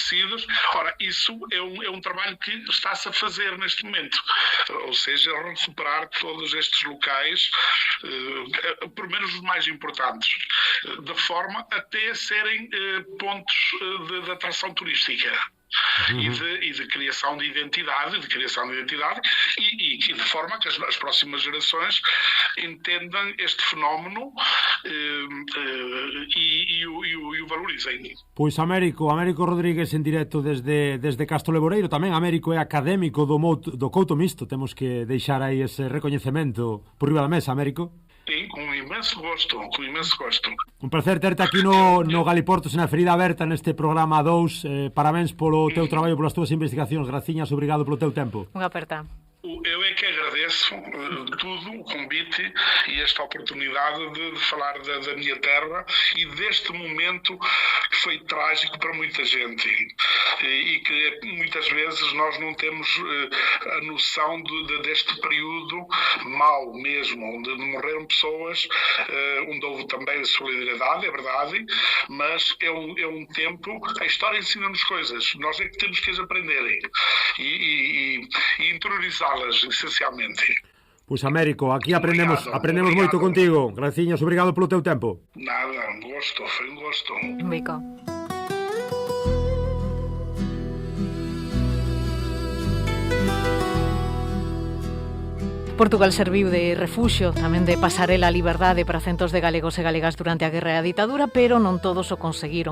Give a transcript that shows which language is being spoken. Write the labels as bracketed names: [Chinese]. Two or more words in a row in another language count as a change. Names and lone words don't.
[Portuguese] Ora, Ora, isso é um trabalho que está-se a fazer neste momento, ou seja, recuperar todos estes locais, pelo menos os mais importantes, de forma até serem pontos de atração turística. E de criação de identidade, e de forma que as próximas gerações entendam este fenómeno e o valorizem. [Galician] Pois Américo Rodríguez en directo desde Castro Leboreiro. Tamén Américo é académico do Couto Mixto. Temos que deixar aí ese recoñecemento por riba da mesa, Américo. [Portuguese] Sim, com imenso gosto. [Galician] Un placer terte aquí no Galiportos, na ferida aberta neste programa 2. Parabéns polo teu traballo, polas túas investigacións. Graciñas, obrigado polo teu tempo. Unha aperta. [Portuguese] Eu é que agradeço tudo, o convite e esta oportunidade de falar da minha terra e deste momento que foi trágico para muita gente e que muitas vezes nós não temos a noção deste período mau mesmo, onde morreram pessoas, onde houve também solidariedade, é verdade, mas é um tempo, a história ensina-nos coisas, nós é que temos que as aprender e interiorizar esencialmente. [Galician] Pois Américo, aquí aprendemos moito contigo. Graciñas, obrigado polo teu tempo. Nada, un gosto, foi un gosto. Un bico. Portugal serviu de refuxio, tamén de pasarela a liberdade para centos de galegos e galegas durante a guerra e a ditadura, pero non todos o conseguiron.